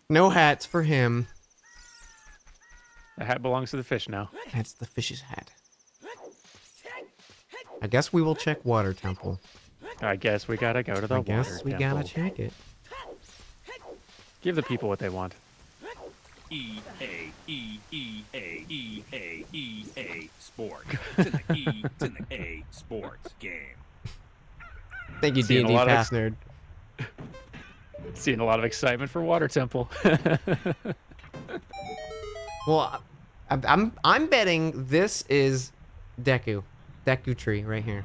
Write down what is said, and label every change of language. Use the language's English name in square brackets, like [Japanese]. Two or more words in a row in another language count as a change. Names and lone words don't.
[English] No hats for him. The hat belongs to the fish now. That's the fish's hat. I guess we will check water temple. I guess we gotta go to the I water guess we temple. gotta check it. Give the people what they want. E A E E A E A E A Sport. It's in the E. It's in the A Sports game. Thank you, Seeing a D&D lot of Pass Nerd. Seeing a lot of excitement for water temple. Well, I'm betting this is Deku tree right here.